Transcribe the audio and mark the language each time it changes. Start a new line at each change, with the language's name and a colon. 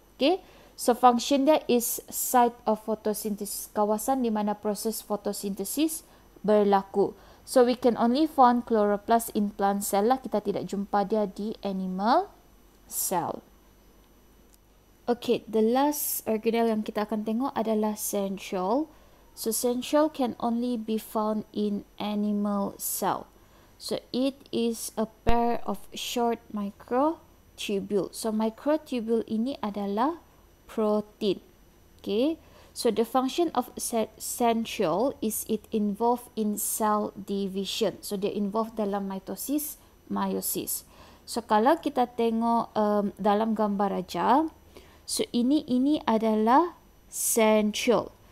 English: Okay, so function dia is site of photosynthesis,
Malay: kawasan di mana proses fotosintesis berlaku.
English: So we can only find chloroplast in plant cell lah.
Malay: Kita tidak jumpa dia di
English: animal cell. Okay, the last organelle
Malay: yang kita akan tengok adalah
English: centriole. So centriole can only be found in animal cell. So it is a pair of short microtubule.
Malay: So microtubule ini adalah protein. Okay.
English: So the function of centriole is it involved in cell division.
Malay: So dia involved dalam mitosis, meiosis. So kalau kita tengok dalam gambar aja, so ini adalah centriole.